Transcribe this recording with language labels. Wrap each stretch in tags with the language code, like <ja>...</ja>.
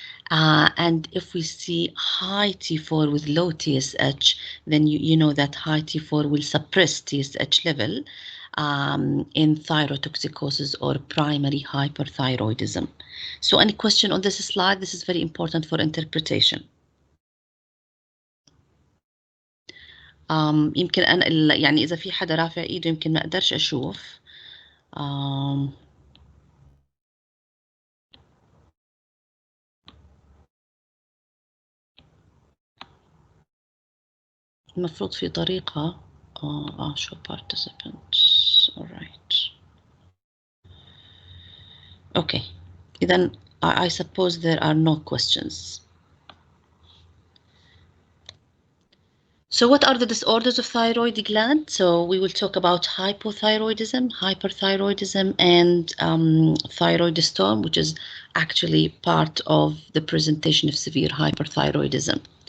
<en>And if we see high T4 with low TSH, then you know that high T4 will suppress TSH level in thyrotoxicosis or primary hyperthyroidism. So any question on this slide? This is very important for interpretation.</en> <ar>يمكن أنا يعني إذا في حدا رافع إيده يمكن ما أقدرش أشوف. المفروض في طريقة</ar> <en>show participants. All right. Okay. Then I suppose there are no questions. So what are the disorders of thyroid gland? So we will talk about hypothyroidism, hyperthyroidism, and thyroid storm, which is actually part of the presentation of severe hyperthyroidism.</en>